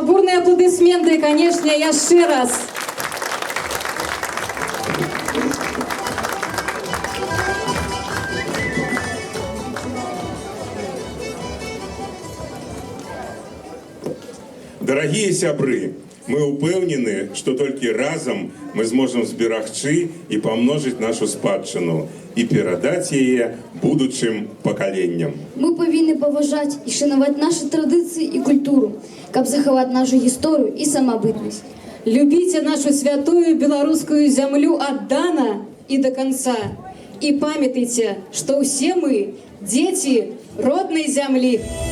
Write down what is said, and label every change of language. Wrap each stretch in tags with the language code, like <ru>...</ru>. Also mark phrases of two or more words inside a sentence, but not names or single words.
<ru>Бурные аплодисменты, конечно, еще раз.</ru> <be>Дорогие сябры, мы упэўнены,</be> <ru>что только</ru> <be>разом</be> <ru>мы сможем</ru> <be>зберагчы</be> <ru>и помножить</ru> <be>нашу спадчыну и перадать яе будучым пакаленням. Мы павінны паважаць і шанаваць нашы традыцыі і культуру, каб захаваць нашу гісторыю і самабытнасць.</be> <ru>Любите нашу святую белорусскую землю отдана и до конца. И памятайте, что все мы дети родной земли.</ru>